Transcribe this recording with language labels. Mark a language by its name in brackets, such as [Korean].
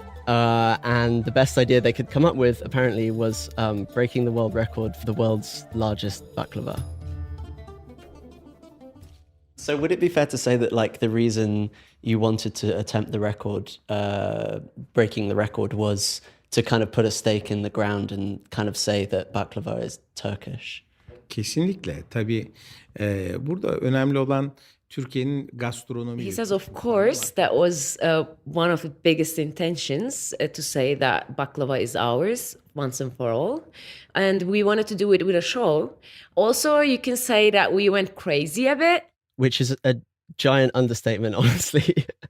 [English] And the best idea they could come up with apparently was breaking the world record for the world's largest baklava. So would it be fair to say that like the reason you wanted to attempt the record, breaking the record, was to kind of put a stake in the ground and kind of say that baklava is Turkish? [Turkish] Kesinlikle. Tabii burada önemli olan Türkiye'nin gastronomi. [English] He says, of course, that was one of the biggest intentions to say that baklava is ours once and for all. And we wanted to do it with a show. Also, you can say that we went crazy a bit. Which is a giant understatement, honestly.